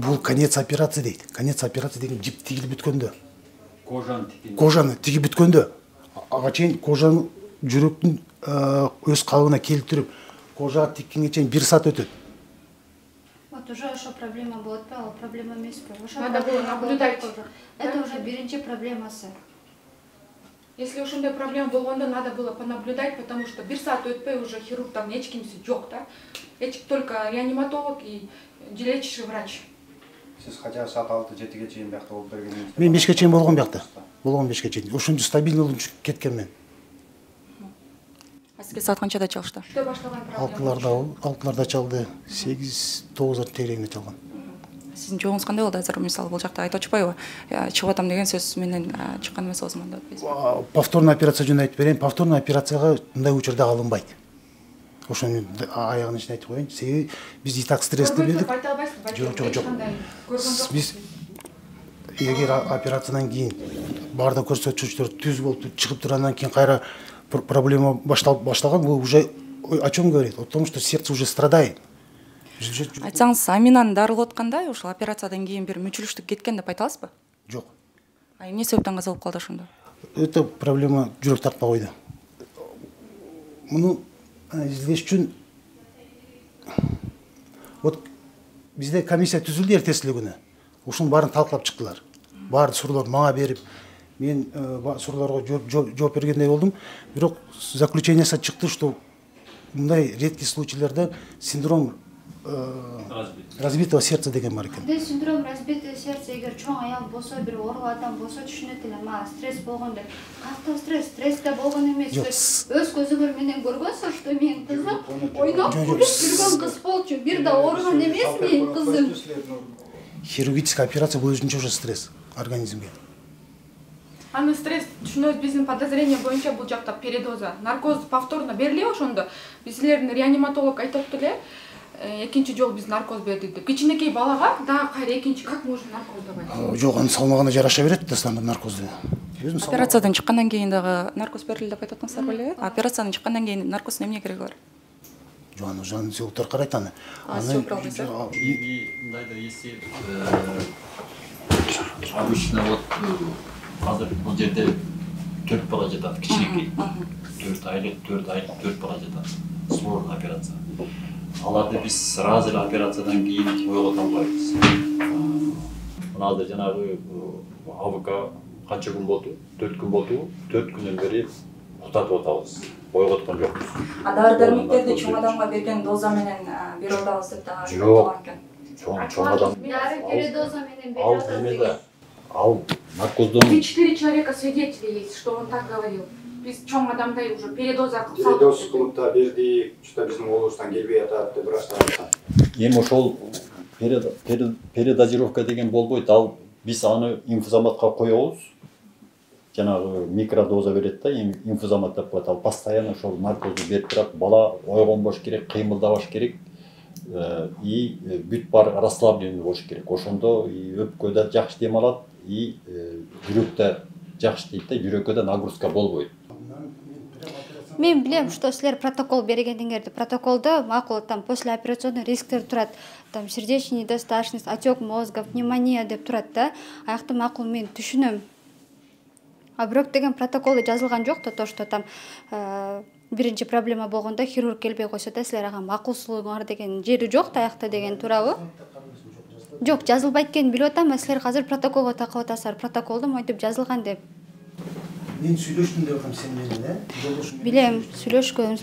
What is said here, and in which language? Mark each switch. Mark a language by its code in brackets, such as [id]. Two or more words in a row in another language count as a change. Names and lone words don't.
[ky] Бул конец операция дейт. Конец операция деген жип тигилип бүткөндө. Кожаны тигип бүткөндө. Ага чейин кожаны жүрөктүн өз калыбына келтирип, кожага тиккенге чейин 1 саат өтөт. [ru] Вот уже [ky] ошо проблема болот да, ал проблема эмеспи? [ru] Надо было наблюдать. Это уже [ky] биринчи проблемасы. Если ошондой проблема болгондо, [ru] надо было понаблюдать, потому что [ky] 1 саат өтпөй уже хирургтан эч кимси жок да. [ru] Только реаниматолог и лечащий врач. [ky] Сиз хотя бы саат 6-7ге чейин биякта болуп бергениңиз. Мен 5ке чейин болгон биякта. Болгон 5ке чейин. Ошондо стабильный болуп кеткен мен. А сизге саат канчада чалышты? Что баштаган проблема? Алкыларда чалды. 8-9 тегерегинде чалган. Сиздин жолуңуз кандай болду азыр? Мисалы бул жакта айтып атпайбы? Чыгып атам деген сөз менен чыккан эмес оозуман деп атпайсызбы? Повторный операция жөнүндө айтып берейин. Повторный операцияга мындай учурда алынбайт. ошону мен аягына чейин айтып коеюн. Себеби биз [ru] и так [ky] стрессте бердик. Жок. Биз эгер операциядан кийин баардык көрсөткүчтөр түз болуп чыгып тургандан кийин кайра проблема башталган, бул [ru] уже о чем говорит? О том, что сердце уже страдает. [ky] Айтсаңыз, Аминаны дарылап атканда ошол операциядан кийин бир мүчүлүштүк кеткен деп айта аласызбы? Жок. Эмне себептен каза болуп калды ошондо? [ru] Это проблема [ky] жүрөк тартпай койду. Муну изилдеш үчүн вот бизде комиссия түзүлдү эртеси эле күнү. Ушунун баарын талкалап чыктылар. Баардык суроолор мага берип, мен суроолорго жооп бергендей болдум. Бирок заключениясы чыкты, что мындай редкий случайларда [ru] синдром разбитого сердца [ky] деген бар экен. Бизде [ru] синдром разбитого сердца [ky] эгер чоң аял болсо, бир ооруп адам болсо түшүнөт элем. Стресс болгон деп. Катуу стрессте болгон эмес. Өз көзүңөр менен көргөнсүң, что менин кызым ойноп күлүп жүргөн кыз болчу. Бир да ооруган эмес менин кызым. [ru] Хирургическая операция [ky] бул өзүнчө уже стресс организмге. Аны стресс түшүнөбүз, биздин подозрение боюнча бул жакта передоза. Наркоз повторно берилеби ошондо? Биздердин реаниматолог айтып эле, экинчи жолу биз наркоз бердик деп. Кичинекей балага дагы кайра экинчи [ru] как можно наркоз давать? [ky] Жок, анын салмагына жараша берет да наркозду. Операциядан чыккандан кийин дагы наркоз берилди деп айтып атсыңыздар беле? Операциядан чыккандан кийин наркоздун эмне кереги бар? Жан сүйөктөр карайт аны. И мындайда [ru] если обычно вот [ky] азыр бул жерде 4 бала жатат, кичинекей. 4 айлык 4 бала жатат. Сложный операция. Аларды биз сразу эле операциядан кийин ойгото албайбыз. Мына азыр жанагы АВК канча күн болду? 4 күн болду. 4 күндөн бери уктатып атабыз. Ойготкон жокпуз. Дары дармектерди чоң адамга берген доза менен берип атабыз деп дагы жок. Чоң адам. Дары передоза менен берип Ал атабыз. эмеде? Ал наркоздон [ru] 3-4 человека свидетели есть, что он так говорил. [ky] Биз чоң адамдай уже передоза кылып Передоз кылып да берди, что биздин облустан келбей атат деп ырасталат. эми ошол передозировка деген болбойт. Ал биз аны инфузоматка коебуз. Жанагы микродоза берет да, инфузомат деп коет. Ал постоянно ошол наркозду берип турат. Бала ойгонбош керек, кыймылдабаш керек. И бүт бар расслабление болуш керек. Ошондо өпкө да жакшы дем алат, и жүрөк да жакшы дейт да, жүрөккө да нагрузка болбойт. Мен билем, что силер протокол бергендиңерди. Протоколдо макул там послеоперационный рисктер турат. [ru] Там сердечная недостаточность, отек мозга, [ky] пневмония деп турат да. Аякта макул мен түшүнөм. А бирок деген протоколдо жазылган жок да, [ru] то что там [ky] биринчи проблема болгондо хирург келбей койсо да силер ага макулсулугуңар деген жери жок да аякта деген туурабы? Жок, жазылбайт экенин билип атам, силер азыр протоколго такып атасыздар. Протоколдо монтип жазылган деп. Мен сүйлөштүм деп атам сен менен, Билем, сүйлөшкөнбүз.